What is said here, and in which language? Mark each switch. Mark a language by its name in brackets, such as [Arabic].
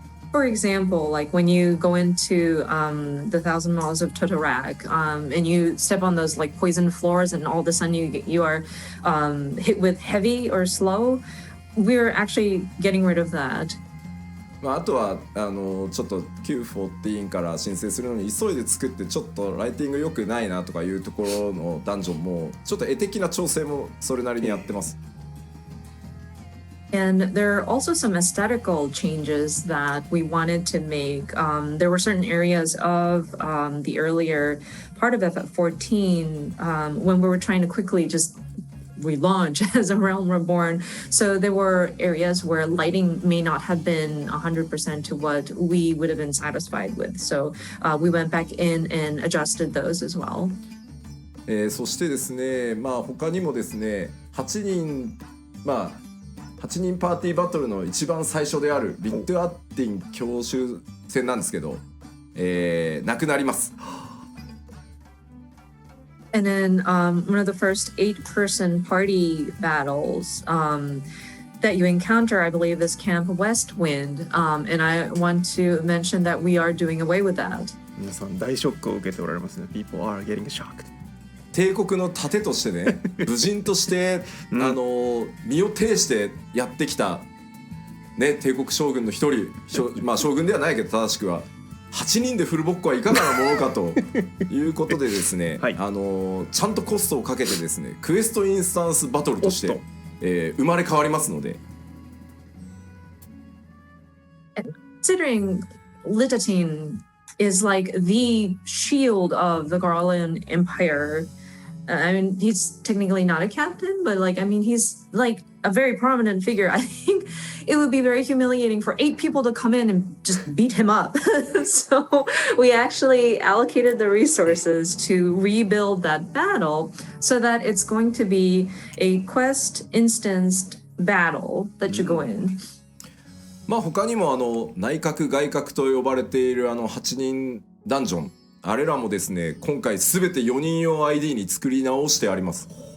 [English] For example, like when you go into the Thousand Miles of Totorak, and you step on those like poison floors, and all of a sudden you are hit with heavy or slow, we're actually getting rid of that. [Japanese] あとはちょっと Q14 から申請するのに急いで作ってちょっとライティング良くないなとかいうところのダンジョンもちょっと絵的な調整もそれなりにやってます。 [English] And there are also some aesthetical changes that we wanted to make. There were certain areas of the earlier part of FF14 when we were trying to quickly just relaunch as a Realm Reborn. So there were areas where lighting may not have been 100% to what we would have been satisfied with. So we went back in and adjusted those as well. [Japanese] そしてですね、まあ他にもですね、8人、まあ 8人パーティーバトルの一番最初であるビッドアッティン教習戦なんですけど、なくなります。 [English] And then one of the first 8-person party battles that you encounter, I believe, is Camp Westwind. And I want to mention that we are doing away with that. [Japanese] 皆さん大ショックを受けておられますね。 [English] People are getting shocked. [Japanese] 帝国の盾としてね、武人として、身を挺してやってきた、ね、帝国将軍の一人、まあ将軍ではないけど正しくは8人でフルボッコはいかがなものかということでですね、はい、ちゃんとコストをかけてですね、クエストインスタンスバトルとして、生まれ変わりますので。 [English] Considering Litatine is like the shield of the Garland Empire. I mean, he's technically not a captain, but like, I mean, he's like a very prominent figure. I think it would be very humiliating for 8 people to come in and just beat him up. So we actually allocated the resources to rebuild that battle so that it's going to be a quest instanced battle that you go in. [Japanese] まあ他にも内閣外閣と呼ばれている8人ダンジョン、あれらもですね、今回すべて4人用 ID に作り直してあります。